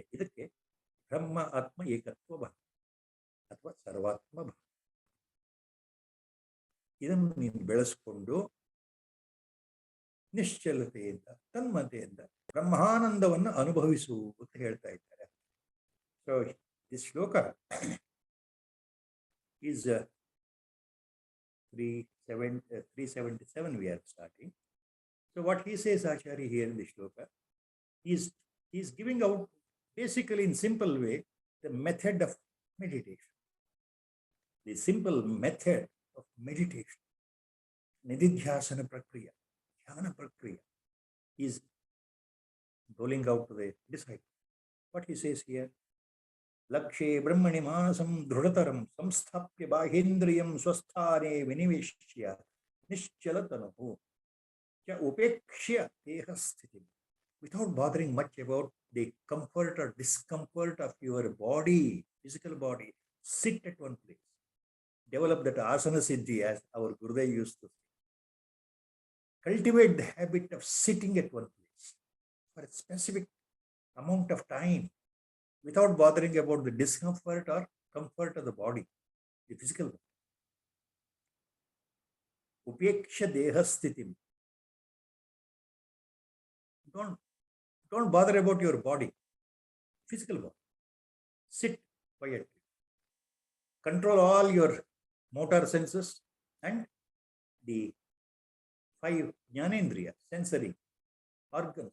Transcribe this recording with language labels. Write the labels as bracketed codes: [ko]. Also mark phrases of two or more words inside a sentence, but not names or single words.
[kn] ಇದಕ್ಕೆ ಬ್ರಹ್ಮ ಆತ್ಮ ಏಕತ್ವ ಭಾವ ಅಥವಾ ಸರ್ವಾತ್ಮ ಭಾವ. ಇದನ್ನು ನೀನು ಬೆಳೆಸ್ಕೊಂಡು ನಿಶ್ಚಲತೆಯಿಂದ, ತನ್ಮತೆಯಿಂದ ಬ್ರಹ್ಮಾನಂದವನ್ನು ಅನುಭವಿಸು ಅಂತ ಹೇಳ್ತಾ ಇದ್ದಾರೆ. [en] so this ಶ್ಲೋಕ is 377 we are starting. So what he says, Acharya, here in the shloka, he's giving out basically in simple way the method of meditation. The simple method of meditation, [sa] nididhyasana prakriya, dhyana prakriya, [en] is rolling out to the disciple. What he says here, [sa] ಲಕ್ಷ್ಯೇ ಬ್ರಹ್ಮಣಿ ಮಾನಸಂ ದೃಢತರಂ ಸಂಸ್ಥಾಪ್ಯ ಬಾಹೇಂದ್ರಿಯಂ ಸ್ವಸ್ಥಾನೇ ವಿನಿವೇಶ್ಯ ನಿಶ್ಚಲತನುಃ ಚ ಉಪೇಕ್ಷ್ಯ ದೇಹಸ್ಥಿತಿ. [en] Without bothering much about the comfort or discomfort of your body, physical body, sit at one place. Develop that [sa] asana siddhi, [en] as our Gurudev used to say. cultivate the habit of sitting at one place for a specific amount of time without bothering about the discomfort or comfort of the body, the physical body. [sa] Upeksha deha sthitim. [en] Don't bother about your body, physical body. Sit quietly. Control all your motor senses and the 5 jnanendriya, sensory organs.